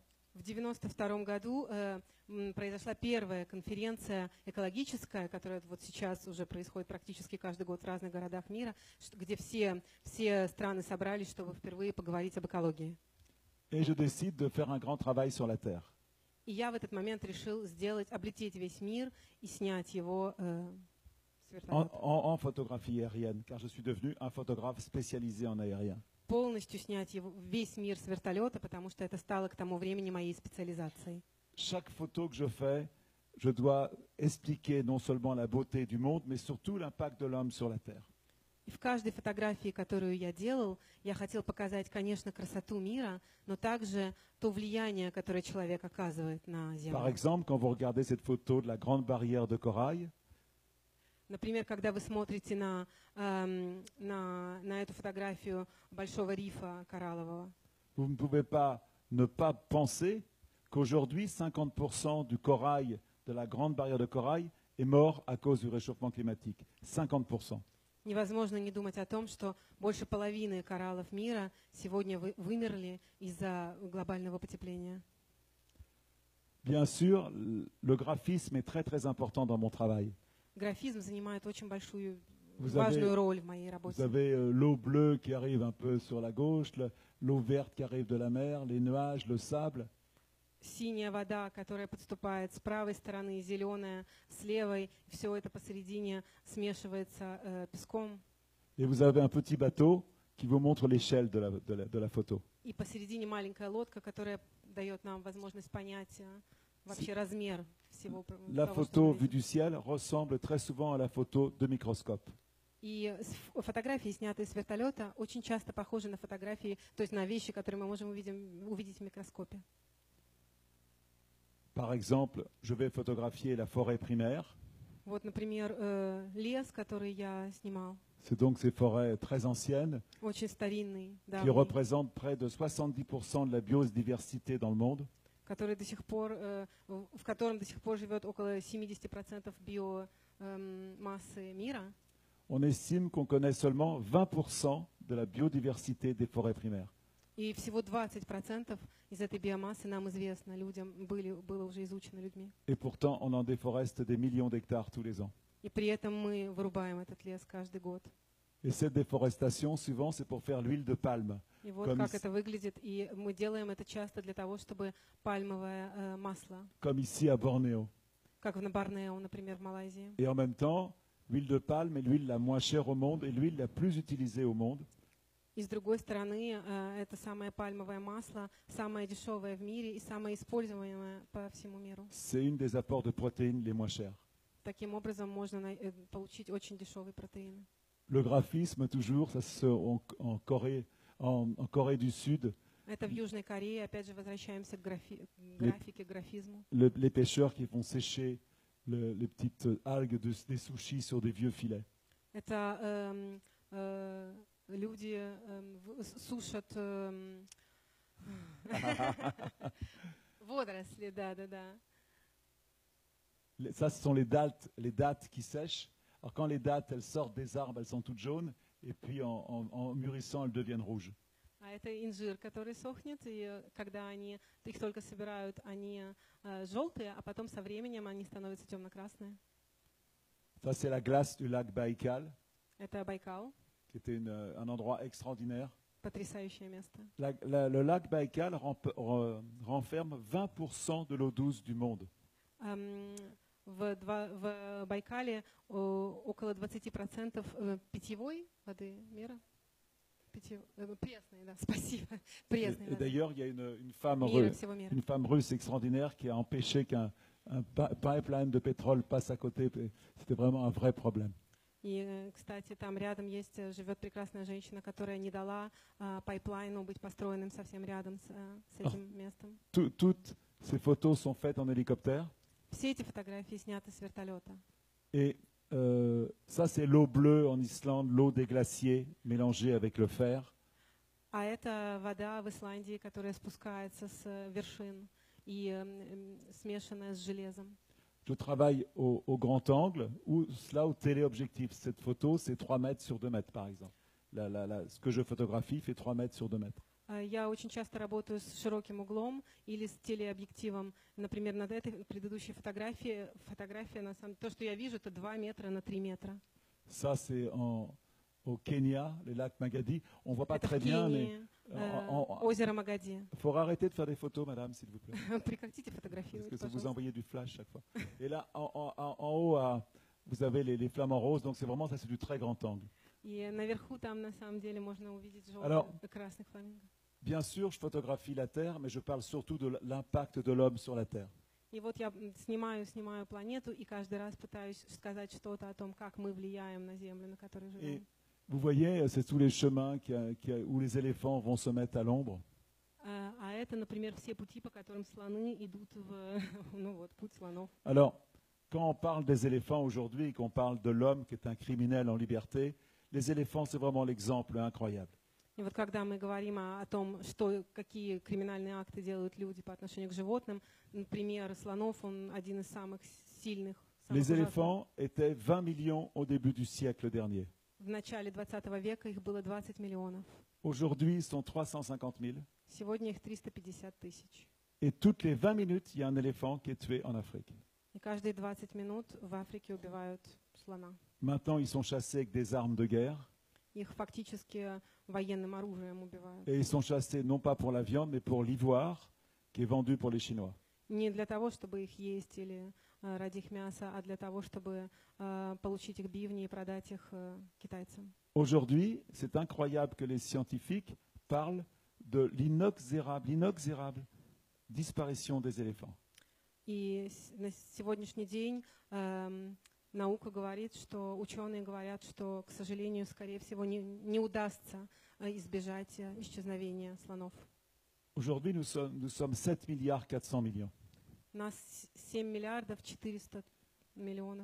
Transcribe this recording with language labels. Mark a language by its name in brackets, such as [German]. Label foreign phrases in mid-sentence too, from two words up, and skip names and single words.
[Russian] В 1992 году произошла первая конференция экологическая, которая вот сейчас уже происходит практически каждый год в разных городах мира, где все страны собрались, чтобы впервые поговорить об экологии. [French] Et je décide de faire un grand travail sur la Terre. [Russian] И я в этот момент решил облететь весь мир и снять его с вертолета. [French] En photographie aérienne, car je suis devenu un photographe spécialisé en aérien. [Russian] Полностью снять весь мир с вертолета, потому что это стало к тому времени моей специализацией. [French] Chaque photo que je fais, je dois expliquer non seulement la beauté du monde, mais surtout l'impact de l'homme sur la Terre. [Russian] И в каждой фотографии, которую я делал, я хотел показать, конечно, красоту мира, но также то влияние, которое человек оказывает на Землю. [French] Par exemple, quand vous regardez cette photo de la grande barrière de corail, [Russian] например, когда вы смотрите на эту фотографию большого рифа кораллового, [French] vous ne pouvez pas ne pas penser qu'aujourd'hui, 50% du corail de la grande barrière de corail est mort à cause du réchauffement climatique. 50%. [Russian] невозможно не думать о том, что больше половины кораллов мира сегодня вымерли из-за глобального потепления. [French] Bien sûr, le graphisme est très très important dans mon travail. [Russian] Графизм занимает очень важную роль в моей работе. [French] Vous avez l'eau bleue qui arrive un peu sur la gauche, l'eau verte qui arrive de la mer, les nuages, le sable. [Russian] Синяя вода, которая подступает с правой стороны, зеленая с левой, все это посередине смешивается песком. [French] Et vous avez un petit bateau qui vous montre l'échelle de la photo. [Russian] И посередине маленькая лодка, которая дает нам возможность понять вообще размер всего. [French] La photo vue du ciel ressemble très souvent à la photo de microscope. [Russian] И фотографии, снятые с вертолета, очень часто похожи на фотографии, то есть на вещи, которые мы можем увидеть в микроскопе. [French] Par exemple, je vais photographier la forêt primaire. [Russian] Вот, например, лес, который я снимал, [French] C'est donc ces forêts très anciennes [Russian] очень старинный, [French] qui [Russian] давний, [French] représentent près de 70% de la biodiversité dans le monde. [Russian] который до сих пор, в котором до сих пор живет около 70% биомассы мира. [French] On estime qu'on connaît seulement 20% de la biodiversité des forêts primaires. [Russian] И всего 20% из этой биомассы нам известно, людям было уже изучено людьми. [French] Et pourtant, on en déforeste des millions d'hectares tous les ans. [Russian] И при этом мы вырубаем этот лес каждый год. [French] Et cette déforestation, souvent, c'est pour faire l'huile de palme. [Russian] И вот [French] Comme [Russian] как [French] ici- [Russian] это выглядит. И мы делаем это часто для того, чтобы пальмовое масло, [French] Comme ici à Bornéo. [Russian] как на Борнео, например, в Малайзии. [French] Et en même temps, l'huile de palme est l'huile la moins chère au monde et l'huile la plus utilisée au monde. [Russian] И с другой стороны, это самое пальмовое масло, самое дешевое в мире и самое используемое по всему миру. [French] C'est une des apports de protéines les moins chers. [Russian] Таким образом можно получить очень дешевые протеины. [French] Le graphisme, toujours, ça en Corée du Sud, [Russian] Это в Южной Корее, опять же, возвращаемся к графике, к графизму. [French] les pêcheurs qui font sécher les petites algues des sushis sur des vieux filets. [Russian] Это люди сушат водоросли, да. [French] Ça, ce sont les dattes qui sèchent. Alors quand les dattes, elles sortent des arbres, elles sont toutes jaunes, et puis en mûrissant, elles deviennent rouges. [Russian] А это инжир, который сохнет, и когда их только собирают, они желтые, а потом со временем они становятся темно-красные. [French] Ça, c'est la glace du lac Baïkal, [Russian] Это Байкал, [French] qui était un endroit extraordinaire. [Russian] потрясающее место. [French] Le lac Baïkal renferme 20% de l'eau douce du monde. [Russian] В Байкале около 20% питьевой воды мира. Пресной, да, спасибо. Пресной [French] Et [Russian] воды. [French] d'ailleurs, il y a une femme [Russian] Мира, всего мира. [French] russe extraordinaire qui a empêché qu'un pipeline de pétrole passe à côté. C'était vraiment un vrai problème. [Russian] И, кстати, там рядом живет прекрасная женщина, которая не дала пайплайну быть построенным совсем рядом с этим местом. [French] Toutes ces photos sont faites en hélicoptère. [Russian] Все эти фотографии сняты с вертолета. [French] Et ça, c'est l'eau bleue en Islande, l'eau des glaciers mélangée avec le fer. [Russian] А это вода в Исландии, которая спускается с вершин и смешанная с железом. [French] Je travaille au grand angle, ou là au téléobjectif. Cette photo, c'est 3 mètres sur 2 mètres, par exemple. Ce que je photographie fait 3 mètres sur 2 mètres. [Russian] Я очень часто работаю с широким углом или с телеобъективом. Например, над этой предыдущей фотография, то, что я вижу, это 2 метра на 3 метра. [French] Ça, c'est au Kenya, le lac Magadi. On ne voit pas [Russian] Это [French] très [Russian] в [French] bien, mais [Russian] Кении, озеро Магади. [French] il faut arrêter de faire des photos, madame, s'il vous plaît. [Russian] Прекратите [French] Parce [Russian] фотографировать, [French] que ça vous [Russian] пожалуйста. [French] envoyez du flash chaque fois. Et là, en haut, vous avez les flamants roses. Donc, c'est vraiment, ça, c'est du très grand angle. [Russian] И наверху там на самом деле можно увидеть [French] Alors, [Russian] желтых и красных фламинго. [French] Bien sûr, je photographie la Terre, mais je parle surtout de l'impact de l'homme sur la Terre. [Russian] И вот я снимаю планету и каждый раз пытаюсь сказать что-то о том, как мы влияем на Землю, на которой [French] Et [Russian] живем. [French] vous voyez, c'est tous les chemins où les éléphants vont se mettre à l'ombre. [Russian] А это, например, все пути, по которым слоны идут путь слонов. [French] Alors, quand on parle des éléphants aujourd'hui et qu'on parle de l'homme qui est un criminel en liberté, les éléphants, c'est vraiment l'exemple incroyable. [Russian] И вот когда мы говорим о том, какие криминальные акты делают люди по отношению к животным, например, слонов, он один из самых сильных. [French] Les éléphants étaient 20 millions au début du siècle dernier. [Russian] В начале 20 века их было 20 миллионов. [French] Aujourd'hui, ils sont 350 000. [Russian] Сегодня их 350 тысяч. [French] Et toutes les 20 minutes, il y a un éléphant qui est tué en Afrique. [Russian] И каждые 20 минут в Африке убивают слона. [French] Maintenant, ils sont chassés avec des armes de guerre. [Russian] Их фактически военным оружием убивают. [French] Et ils sont chassés non pas pour la viande, mais pour l'ivoire qui est vendu pour les Chinois. [Russian] Не для того, чтобы их есть или ради их мяса, а для того, чтобы получить их бивни и продать их китайцам. [French] Aujourd'hui, c'est incroyable que les scientifiques parlent de l'inexorable disparition des éléphants. [Russian] И на сегодняшний день наука говорит, что ученые говорят, что, к сожалению, скорее всего, не удастся избежать исчезновения слонов. [French] Aujourd'hui, nous sommes 7 milliards 400 millions. [Russian] У нас 7 миллиардов 400 миллионов